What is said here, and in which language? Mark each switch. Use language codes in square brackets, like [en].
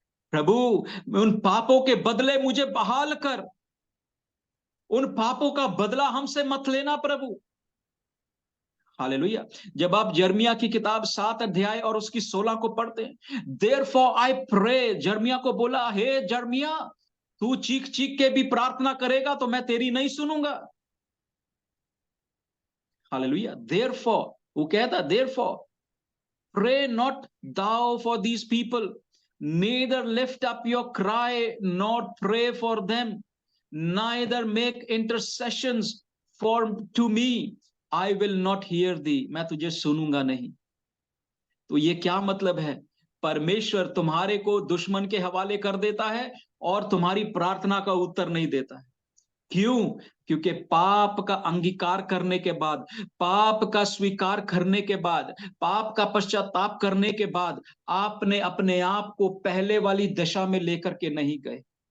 [hi] प्रभु, उन पापों के बदले मुझे बहाल कर, उन पापों का बदला हमसे मत लेना प्रभु। हालेलुया। जब आप यिर्मयाह की किताब 7 अध्याय और उसकी 16 को पढ़ते हैं, [en] therefore I pray, [hi] यिर्मयाह को बोला, हे यिर्मयाह, तू चीख चीख के भी प्रार्थना करेगा तो मैं तेरी नहीं सुनूंगा। हालेलुया। [en] therefore, [hi] वो कहता, [en] therefore pray not thou for these people, neither lift up your cry, nor pray for them, neither make intercessions for to me, I will not hear thee, [hi] मैं तुझे सुनूंगा नहीं। तो ये क्या मतलब है? परमेश्वर तुम्हारे को दुश्मन के हवाले कर देता है और तुम्हारी प्रार्थना का उत्तर नहीं देता है। क्यों? क्योंकि पाप का अंगीकार करने के बाद, पाप का स्वीकार करने के बाद, पाप का पश्चाताप करने के बाद आपने अपने आप को पहले वाली दशा में लेकर के नहीं गए।